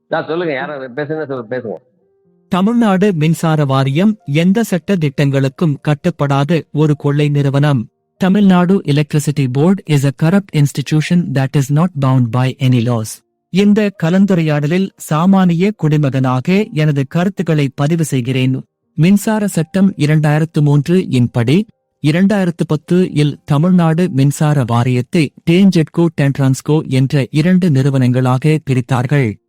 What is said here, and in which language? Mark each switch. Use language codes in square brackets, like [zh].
[ta] சொல்லுங்க, யாரும் பேசுங்க. தமிழ்நாடு மின்சார வாரியம் எந்த சட்ட திட்டங்களுக்கும் கட்டுப்படாத ஒரு கொள்ளை நிறுவனம். [en] Tamil Nadu electricity board is a corrupt institution that is not bound by any laws. [ta] இந்த கலந்துரையாடலில் சாமானிய குடிமகனாக எனது கருத்துக்களை பதிவு செய்கிறேன். மின்சார சட்டம் 2003 இன்படி 2010 இல் தமிழ்நாடு மின்சார வாரியத்தை டேஞ்செட்கோ டென்ட்ரான்ஸ்கோ என்ற 2 நிறுவனங்களாக பிரித்தார்கள்.